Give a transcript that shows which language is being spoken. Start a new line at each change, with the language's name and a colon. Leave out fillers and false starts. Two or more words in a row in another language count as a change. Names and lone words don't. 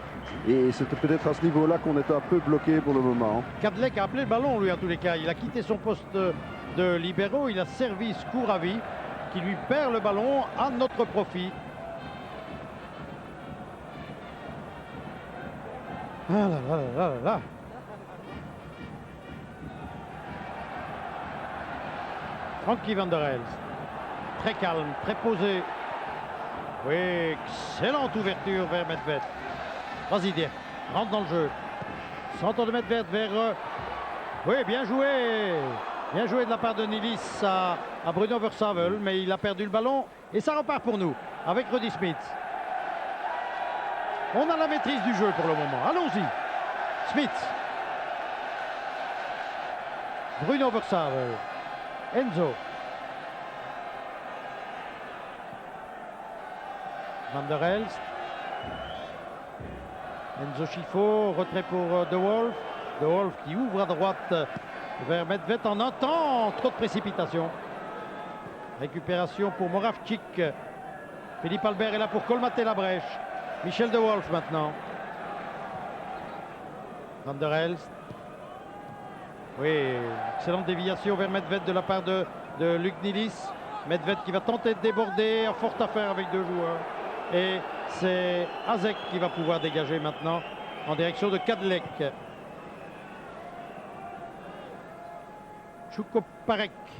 French: Et c'était peut-être à ce niveau-là qu'on était un peu bloqué pour le moment. Kadlec a appelé le ballon, lui, en tous les cas. Il a quitté son poste de libéro. Il a servi Skouravi, qui lui perd le ballon à notre profit. Ah là là là là là. Frankie van der Elst. Très calme, très posé. Oui, excellente ouverture vers Medved. Vas-y, Dirk, rentre dans le jeu. Centre de Medved vers... Oui, bien joué. Bien joué de la part de Nilis à Bruno Versavel, mais il a perdu le ballon. Et ça repart pour nous, avec Rudy Smith. On a la maîtrise du jeu pour le moment. Allons-y. Smith. Bruno Versavel. Enzo. Van der Elst. Enzo Schifo, retrait pour De Wolf. De Wolf qui ouvre à droite vers Medved en un temps. Trop de précipitation. Récupération pour Moravchik. Philippe Albert est là pour colmater la brèche. Michel De Wolf maintenant. Van der Elst. Oui, excellente déviation vers Medved de la part de Luc Nilis. Medved qui va tenter de déborder, en forte affaire avec deux joueurs. Et c'est Azek qui va pouvoir dégager maintenant en direction de Kadlec. Chouko-Parek.